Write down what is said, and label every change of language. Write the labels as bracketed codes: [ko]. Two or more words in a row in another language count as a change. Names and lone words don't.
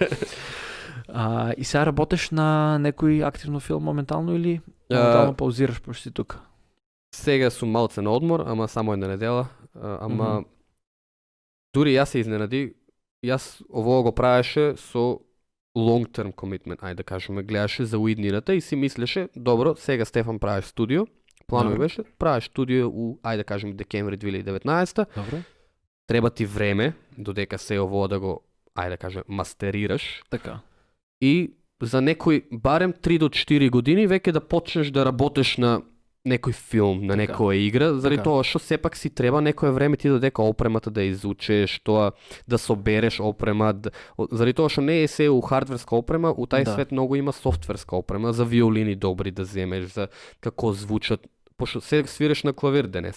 [mk] И сега работиш на некој активно филм моментално или моментално паузираш пошто си тука? Сега сум малце на одмор, ама само една недела, ама дури јас се изненади, јас ово го правеше со [en] long term commitment, [mk] ајде да кажеме, гледаше за уиднината и си мислеше, добро, сега Стефан правиш студио, планови беше, правиш студио ајде да кажеме декември 2019. Добро. Треба ти време додека се ово да го, ајде да кажеме, мастерираш. Така. И за некој барем 3 до 4 години веќе да почнеш да работиш на некој филм, на некоја игра, заради тоа што сепак си треба некое време ти додека опремата да изучиш, тоа да собереш опрема, заради тоа што не е се у хардверска опрема, [sr] у тај свет [mk] многу има софтверска опрема за виолини добри да земеш, за како звучат, пошто се свириш на клавир денес,